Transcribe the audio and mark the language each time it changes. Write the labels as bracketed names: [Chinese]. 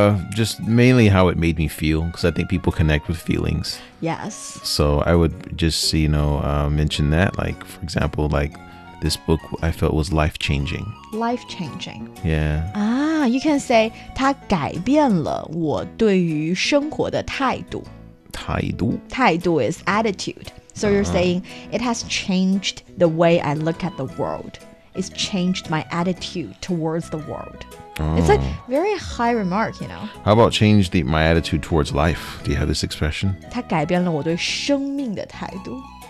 [English] Just mainly how it made me feel, because I think people connect with feelings. Yes. So I would just, you know, mention that. Like, for example, like... This book, I felt, was life-changing. Life-changing. Yeah. Ah, you can say, [Chinese] 它改变了我对于生活的态度。态度。 [English] 态度 is attitude. So you're saying, it has changed the way I look at the world. It's changed my attitude towards the world. It's a very high remark, you know. How about change my attitude towards life? Do you have this expression? [Chinese] 它改变了我对生命的态度。